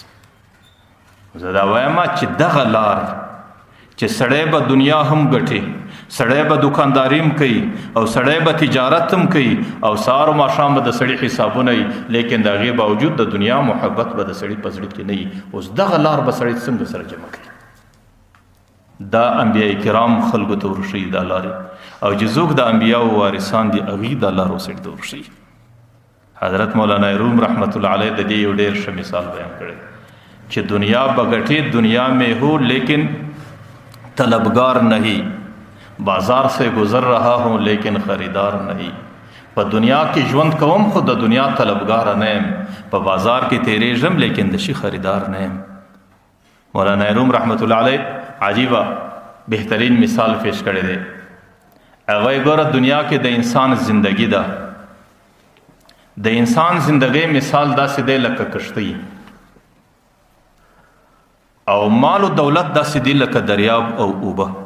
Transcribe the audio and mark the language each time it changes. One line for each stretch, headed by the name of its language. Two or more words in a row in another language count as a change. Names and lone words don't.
Pashto: زه دا وایم چې دغه لار چې سړی به دنیا هم ګټي، سړی به دکانداریم کوي او سړی به تجارت هم کوي او سهار و ماښام به د سړي حسابونه وي، لیکن د هغې باوجود د دنیا محبت به د سړي په زړه کې نه وي. اوس دغه لار به سړی څنګه سره جمع کوي؟ دا انبیاء کرام خلکو ته ورښیي دا لارې، او چې څوک د انبیاءو وارثان دي هغوی دا لار وسړي ته ورښیي. حضرت مولانا روم رحمت الله علیه د دې یو ډېر ښه مثال بیان کړی
Urdu: کہ دنیا بگٹی دنیا میں ہو لیکن طلبگار نہیں، بازار سے گزر رہا ہوں لیکن خریدار نہیں.
Pashto: پا دنیا کی ژوند کوم خود د دنیا طلبگار نیم، پا بازار کی تیریږم لیکن دشي خریدار نیم. مولانا روم رحمت الله علیه عجیبه بهترین مثال پیش کړی دی. هغه ګوره دنیا کې د انسان زندگی ده، د انسان زندگی مثال داسې دی لکه کشتی، او مال و دولت داسې دی لکه دریاب او اوبه.